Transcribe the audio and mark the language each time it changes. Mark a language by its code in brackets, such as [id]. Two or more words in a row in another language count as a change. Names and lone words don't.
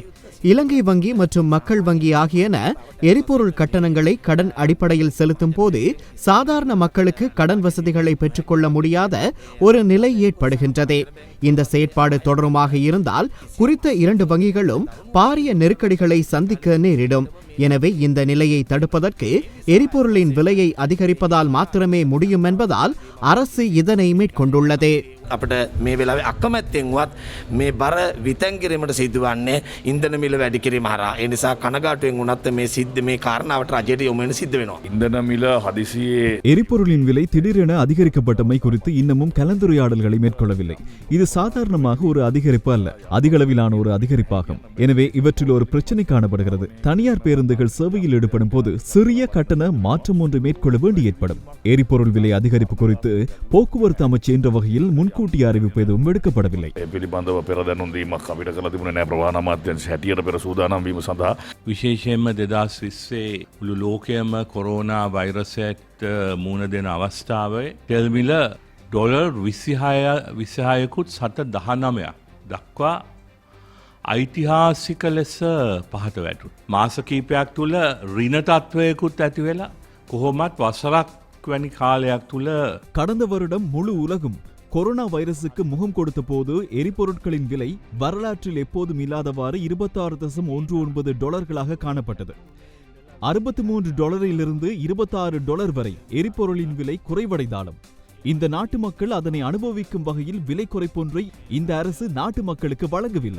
[ta] இலங்கை வங்கி மற்றும் மக்கள் வங்கி ஆகியன எரிபொருள் கட்டணங்களை கடன் அடிப்படையில் செலுத்தும் போது சாதாரண மக்களுக்கு கடன் வசதிகளை பெற்றுக்கொள்ள முடியாத ஒரு நிலை ஏற்படுகின்றது. இந்த செயற்பாடு தொடருமாக இருந்தால் குறித்த 2 வங்கிகளும் பாரிய நெருக்கடிகளை சந்திக்க நேரிடும். எனவே இந்த நிலையை தடுப்பதற்கு எரிபொருளின் விலையை அதிகரிப்பதால் மாத்திரமே முடியும் என்பதால் அரசு இதனை மேற்கொண்டுள்ளது. [si] අපට මේ වෙලාවේ අකමැත්තෙන්වත් මේ බර විතැන් කිරීමට සිදුවන්නේ ඉන්ධන මිල වැඩි කිරීම හරහා. ඒ නිසා කනගාටුවෙන් වුණත් මේ සිද්ධ මේ කාරණාවට රජයට යොමු වෙන සිද්ධ වෙනවා. ඉන්ධන මිල හදිසියේ [ta] எரிபொருளின் விலை திடீரென அதிகரிக்கப்பட்டமை குறித்து இன்னமும் கலந்துரையாடல்களை மேற்கொள்ளவில்லை. இது சாதாரணமாக ஒரு அதிகரிப்பு அல்ல, அதிகளவிலான ஒரு அதிகரிப்பாகும். எனவே இவற்றில் ஒரு பிரச்சனை காணப்படுகிறது. தனியார் பேருந்துகள் சேவையில் ஈடுபடும் போது சிறிய கட்டண மாற்றம் ஒன்று மேற்கொள்ள வேண்டி ஏற்படும். எரிபொருள் விலை அதிகரிப்பு குறித்து போக்குவரத்து அமைச்சு என்ற வகையில் முன்கூட்டிய அறிவிப்பு எதுவும் எடுக்கப்படவில்லை. [si] පිළිබඳව පෙර දැනුම් දීමක් අපිට කළ තිබුණේ නැහැ. ප්‍රවාහන අමාත්‍යාංශ හැටියට පෙර සූදානම් වීම සඳහා විශේෂයෙන්ම 2020 මුළු ලෝකයේම කොරෝනා වෛරසයට මුහුණ දෙන අවස්ථාවේ තෙල් මිල ඩොලර් 26කුත් 7.19ක් දක්වා ඓතිහාසික ලෙස පහත වැටුණා. මාස කිහිපයක් තුල ඍණ තත්වයකුත් ඇති වෙලා කොහොමත් වසරක් වැනි කාලයක් තුල [ta] கடந்த வருடம் முழு உலகும் கொரோனா வைரசுக்கு முகம் கொடுத்த போது எரிபொருட்களின் விலை வரலாற்றில் எப்போதும் இல்லாதவாறு $26.19 காணப்பட்டது. $63 $26 வரை எரிபொருளின் விலை குறைவடைந்தாலும் இந்த நாட்டு மக்கள் அதனை அனுபவிக்கும் வகையில் விலை குறைப்பொன்றை இந்த அரசு நாட்டு மக்களுக்கு வழங்கவில்லை.